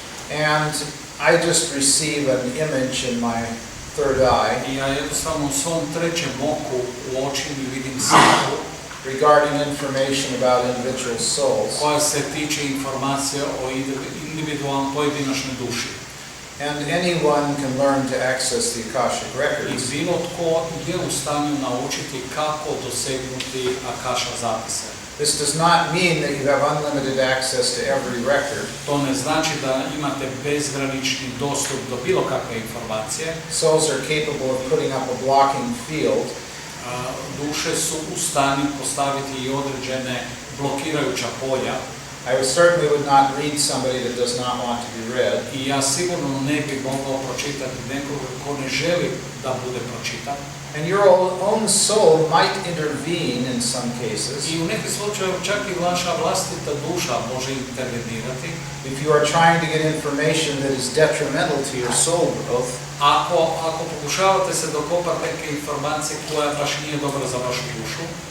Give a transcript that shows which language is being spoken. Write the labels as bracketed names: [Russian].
[English] And I just receive an image in my third eye [Croatian] I ja jednostavno u svom trećem oku u očini vidim sliku [English] regarding information about individual souls. [Croatian] koja se tiče informacije o individualnom pojedinačnoj duši. [English] And anyone can learn to access the Akashic [Croatian] I [English] records. [Croatian] bilo tko je u stanju naučiti kako dosegnuti Akaša zapise. [English] This does not mean that you have unlimited access to every record. [Croatian] To ne znači da imate bezgranični dostup do bilo kakve informacije. [English] Souls are capable of putting up a blocking field [Croatian] Duše su u stanju postaviti i određene blokirajuća polja. [English] I certainly would not read somebody that does not want to be read. [Croatian] I ja sigurno ne bih mogao pročitati nekoga ko ne želi da bude pročitan. [English] And your own soul might intervene in some cases. [Croatian] I u nekim slučajevima čak i vaša vlastita duša može intervenirati. [English] If you are trying to get information that is detrimental to your soul growth, [Croatian] Ako pokušavate se dokopati neke informacije koja baš nije dobra za vašu dušu,